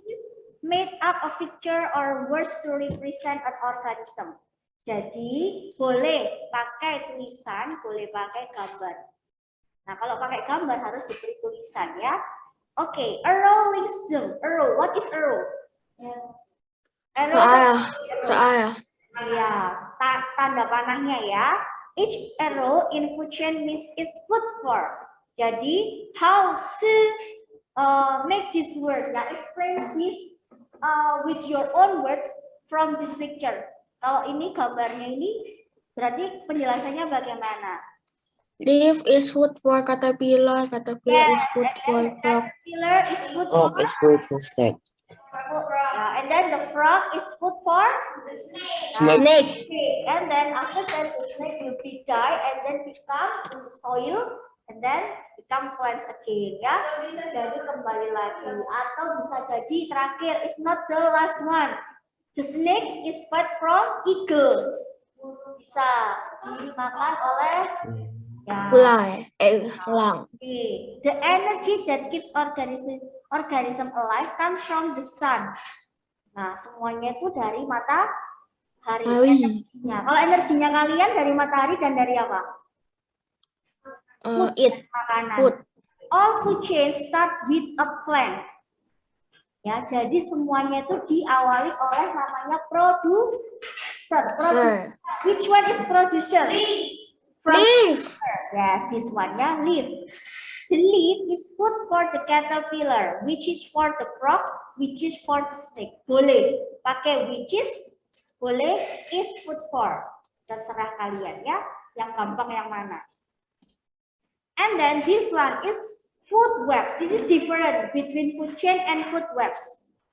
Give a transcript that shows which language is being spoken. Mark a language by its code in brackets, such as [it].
[en] it is made up of picture or words to represent an organism. [id] Jadi boleh pakai tulisan, boleh pakai gambar. Nah, kalau pakai gambar harus diberi tulisan ya. Oke, [en] arrow links them. Arrow, what is arrow? Arrow. [id] Saya. Ya, tanda panahnya ya. [en] Each arrow in food chain means is food for. Jadi, how to make this word? Nah, explain this with your own words from this picture. [id] Kalau ini gambarnya ini, berarti penjelasannya bagaimana? [en] Leaf is food for caterpillar. Caterpillar is food for frog. Caterpillar is food Oh, for. it's food for snake. And then the frog is food for. Snake. Okay, and then after that the snake will be die and then become in the soil and then become plants again ya. [id] Jadi kembali lagi atau bisa jadi terakhir [en] is not the last one. The snake is fed from eagle. [id] Bisa dimakan oleh ya. Elang. [en] Okay. The energy that keeps organism alive comes from the sun. [id] Nah, semuanya itu dari matahari. Energinya. Kalau energinya kalian dari matahari dan dari apa? Makanan. [en] Food. All food chains start with a plant. [id] Ya, jadi semuanya itu diawali oleh namanya producer. [en] Which one is producer? Leaf. Yes, this one ya, leaf. The leaf is food for the caterpillar, which is for the frog, which is for the snake. [id] Boleh pakai which is, boleh is food for. Terserah kalian ya, yang gampang yang mana. [en] And then this one is food webs. This is different between food chain and food webs.